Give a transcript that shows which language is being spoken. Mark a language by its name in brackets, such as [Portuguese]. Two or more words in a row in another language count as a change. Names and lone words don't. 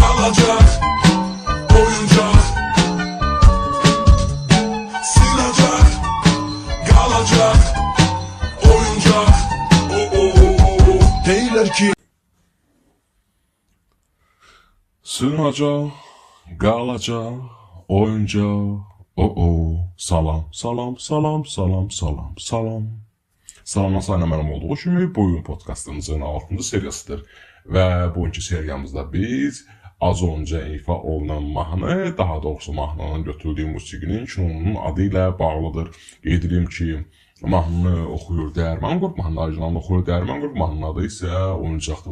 [Turkish] Sığınacak oyuncak, sığınacak kalacak oyuncak. [Azerbaijani] Deyirlər ki [Turkish] sığınacak kalacak oyuncak. [Azerbaijani] Salam, salam, salam, salam, salam, salam. Salamlasayla mənim olduğu kimi bu oyun podkastımızın 6-cı seriyasıdır. Və bugünkü seriyamızda biz az önce ifa olunan mahnı, daha doğrusu mahnının götürdüyü musiqinin kinonun adı ilə bağlıdır. Qeyd edim ki, mahnını oxuyur Dəyirman Qrup, mahnının orijinalını oxuyur Dəyirman Qrup, mahnının adı isə oyuncaqdır.